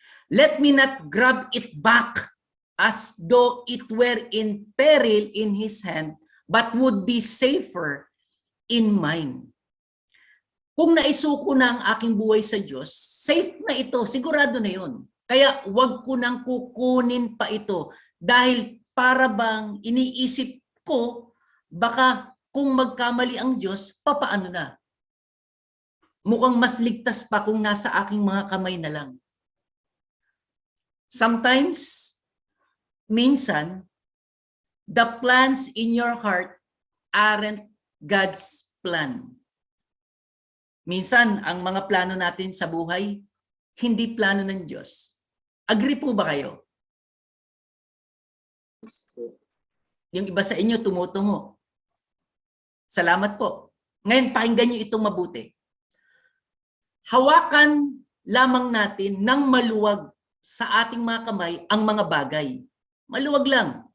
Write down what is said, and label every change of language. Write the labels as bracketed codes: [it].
[en] Let me not grab it back as though it were in peril in His hand, but would be safer in mine. [tl] Kung naisuko na ang aking buhay sa Diyos, safe na ito, sigurado na yun. Kaya wag ko nang kukunin pa ito dahil para bang iniisip ko, baka kung magkamali ang Diyos, papaano na? Mukhang mas ligtas pa kung nasa aking mga kamay na lang. [en] Sometimes, [tl] minsan, [en] the plans in your heart aren't God's plan. [tl] Minsan, ang mga plano natin sa buhay, hindi plano ng Diyos. Agree po ba kayo? Yung iba sa inyo tumutungo. Salamat po. Ngayon, pakinggan niyo itong mabuti. Hawakan lamang natin ng maluwag sa ating mga kamay ang mga bagay. Maluwag lang.